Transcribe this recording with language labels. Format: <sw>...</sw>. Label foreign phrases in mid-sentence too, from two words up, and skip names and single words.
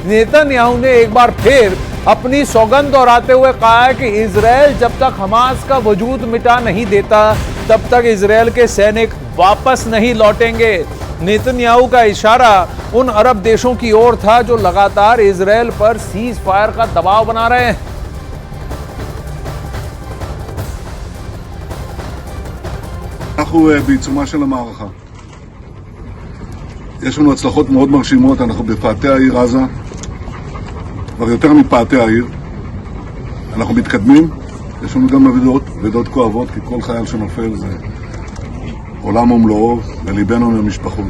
<hi>नेतन्याहू ने एक बार फिर अपनी सौगंध दोहराते हुए कहा है कि इजराइल जब तक हमास का वजूद मिटा नहीं देता, तब तक इजराइल के सैनिक वापस नहीं लौटेंगे। नेतन्याहू का इशारा उन अरब देशों की ओर था जो लगातार इजराइल पर</hi> <en>cease fire</en> <hi>का दबाव बना रहे हैं।</hi> <he>אנחנו בעיצומה של המערכה. יש לנו הצלחות מאוד מרשימות, אנחנו בפאתי העיר עזה, כבר יותר מפאתי העיר. אנחנו מתקדמים, יש לנו גם אבדות כואבות, כי כל חייל שנופל זה עולם ומלואו, וליבנו עם המשפחות.</he>